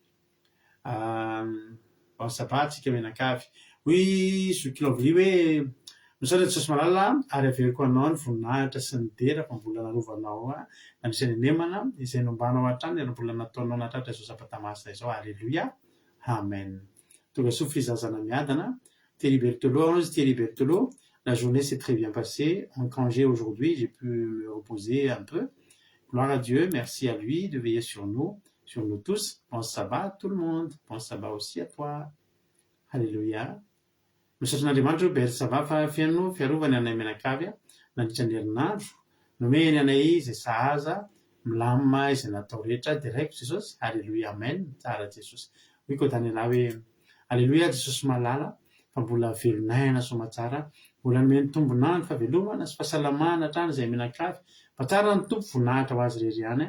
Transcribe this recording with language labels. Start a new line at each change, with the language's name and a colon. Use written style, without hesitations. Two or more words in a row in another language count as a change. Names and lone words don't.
Malagasy: Sabata tsika menakavy hoy zokilovy hoe misaotra Jesosy malala ary averiko anao ny voninahitra sy ny dera fa mbola narovanao nanisan'ny enemana izay nombanao hatrany ary mbola nataonao natratra izao sabata masina izao. Halleluia. Amen. Tonga soa fizazana miadana.
French: Thierry Berthelot, Thierry Berthelot. La journée s'est très bien passée. En congé aujourd'hui, j'ai pu me reposer un peu. Gloire à Dieu, merci à lui de veiller sur nous tous. Bon sabbat tout le monde. Bon sabbat aussi à toi. Alléluia.
Malagasy: Misaotra n'Andriamanitra bery sabbat fa fiaino fiarovany anay menakavy nandritra ny herinandro nomeny anay izay sahaza milamina izay natao rehetra direct Jesosy. Alléluia. Amen. Tsara Jesosy. Hoy koa tany ana hoe Alléluia Jesosy malala fa mbola velonaina somatsara mbola nomeny tombonandro fa velomana sy fahasalamana hatrany izay menakavy fa tsara ny tompo voninahitra ho azy rery ihany.